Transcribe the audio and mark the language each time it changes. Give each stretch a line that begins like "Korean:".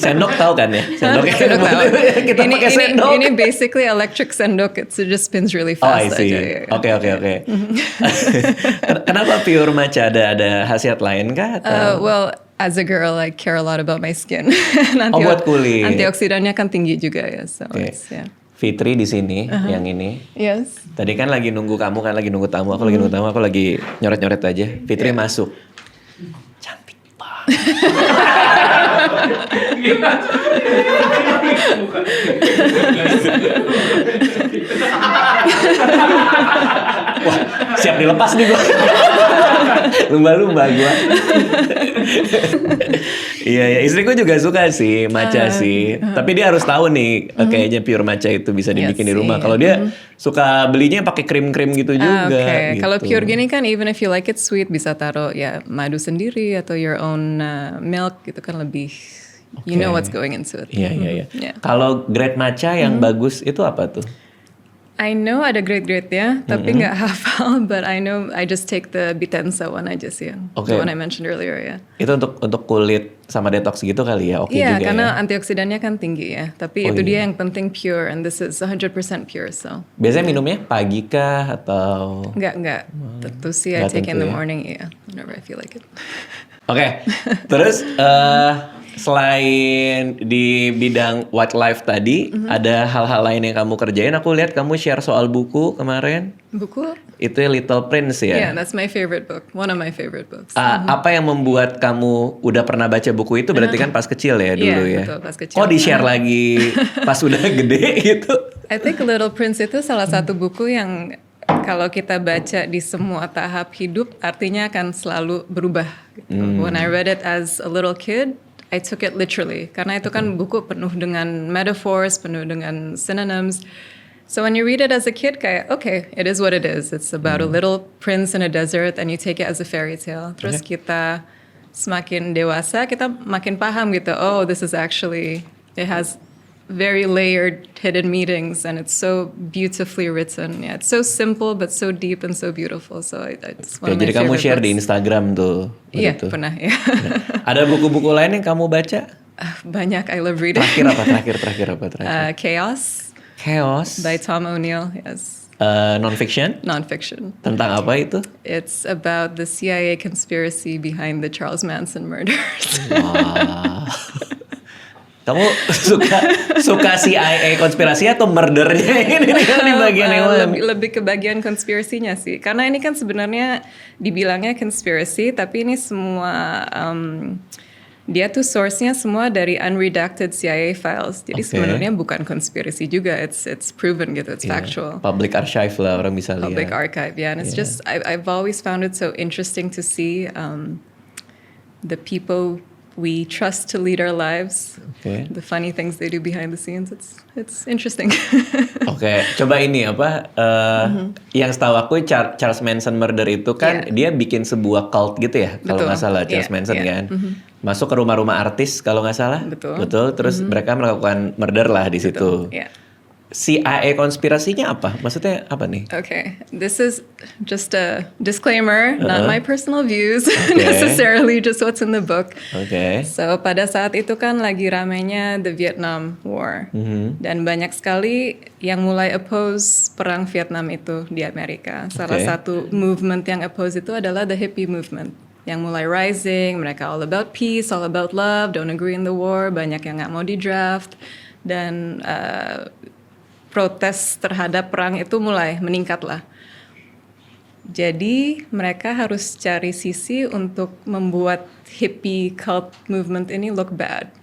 Indonesian: Sendok tahu kan ya? Sendok tahu. Kita pakai sendok. Ini basically electric sendok.
English: It just spins really fast. Oh, I see. Oke.
Indonesian: Kenapa pure matcha? Ada khasiat lain kah?
English: Well, as a girl, I care a lot about my skin.
Indonesian: Buat kulit. Antioksidannya kan tinggi juga ya.
English: So
Indonesian: Fitri di sini, yang ini.
English: Yes.
Indonesian: Tadi kan lagi nunggu kamu, kan lagi nunggu tamu. Aku lagi nunggu tamu, aku lagi nyoret-nyoret aja. Fitri masuk. Wah, siap dilepas nih gue. Lumba-lumba gue. Iya, istriku juga suka sih matcha sih. Tapi dia harus tahu nih, kayaknya pure matcha itu bisa dibikin di rumah. Kalau dia suka belinya pakai krim-krim gitu juga. Gitu. Kalau pure gini kan,
English: even if you like it sweet,
Indonesian: bisa taruh ya madu sendiri atau
English: your own milk
Indonesian: gitu kan lebih.
English: You know what's going into it.
Indonesian: Iya. Kalau grade matcha yang bagus itu apa tuh?
English: I know
Indonesian: ada grade-grade ya, tapi nggak hafal.
English: But I know I just take the Bitenza one
Indonesian: aja sih,
English: the one I mentioned earlier ya.
Indonesian: Itu untuk kulit sama detox gitu kali ya, juga ya. Iya, karena antioksidannya kan tinggi ya. Tapi itu dia yang penting pure,
English: and this is 100% pure.
Indonesian: So. Biasanya minumnya pagi kah atau? Enggak. Tentu sih
English: I take in the morning, whenever I feel like it.
Indonesian: Oke. Terus selain di bidang wildlife tadi, ada hal-hal lain yang kamu kerjain. Aku lihat kamu share soal buku kemarin. Buku? Itu Little Prince ya?
English: Yeah, that's my favorite book. One of my favorite books.
Indonesian: Apa yang membuat kamu udah pernah baca buku itu? Berarti kan pas kecil ya dulu ya? Betul, pas kecil. Oh, di-share lagi pas udah gede gitu?
English: I think
Indonesian: Little Prince itu salah satu buku yang kalau kita baca di semua tahap hidup, artinya akan selalu berubah. Gitu.
English: When I read it as a little kid, I took it literally.
Indonesian: Karena itu kan buku penuh dengan metaphors, penuh dengan synonyms.
English: So when you read it as a kid, kayak okay, it is what it is. It's about a little prince in a desert, and you take it as a fairy tale.
Indonesian: Terus kita semakin dewasa, kita makin paham gitu.
English: Oh, this is actually, it has very layered hidden meanings, and it's so beautifully written. Yeah, it's so simple but so deep and so beautiful. So it's one of my
Indonesian: Jadi kamu
English: favorite share books.
Indonesian: di Instagram tuh. Iya, begitu. pernah ya. Ada buku-buku lain yang kamu baca? Banyak,
English: I love reading.
Indonesian: Terakhir apa?
English: Chaos Chaos. by Tom O'Neill, yes. Non-fiction? Nonfiction.
Indonesian: Tentang apa itu?
English: It's about the CIA conspiracy behind the Charles Manson murders.
Indonesian: Wah. Kamu suka CIA konspirasi atau murdernya ini di bagian yang mana? Lebih ke bagian konspirasinya sih. Karena ini kan sebenarnya dibilangnya conspiracy, tapi ini semua dia tuh source-nya semua dari
English: unredacted CIA files.
Indonesian: Jadi sebenarnya bukan konspirasi juga.
English: It's proven gitu. It's factual.
Indonesian: Public archive lah orang bisa lihat.
English: Public archive, yeah. And it's just I've always found it so interesting to see the people we trust to lead our lives. Okay. The funny things they do behind the scenes. It's interesting.
Indonesian: Oke, coba ini apa? Yang setahu aku Charles Manson murder itu kan dia bikin sebuah cult gitu ya, kalau nggak salah Charles Manson kan. Masuk ke rumah-rumah artis kalau nggak salah. Betul. Terus mereka melakukan murder lah di situ. Yeah. CIA konspirasinya apa? Maksudnya apa nih?
English: Okay, this is just a disclaimer, not my personal views necessarily, just what's in the book.
Indonesian: Oke. So pada saat itu kan lagi ramainya
English: the Vietnam War,
Indonesian: dan banyak sekali yang mulai oppose perang Vietnam itu di Amerika. Salah satu movement yang oppose itu adalah
English: the hippie movement,
Indonesian: yang mulai rising. Mereka
English: all about peace, all about love, don't agree in the war.
Indonesian: Banyak yang nggak mau di draft, dan protes terhadap perang itu mulai meningkat lah. Jadi mereka harus cari sisi untuk membuat
English: hippie cult movement
Indonesian: ini
English: look bad.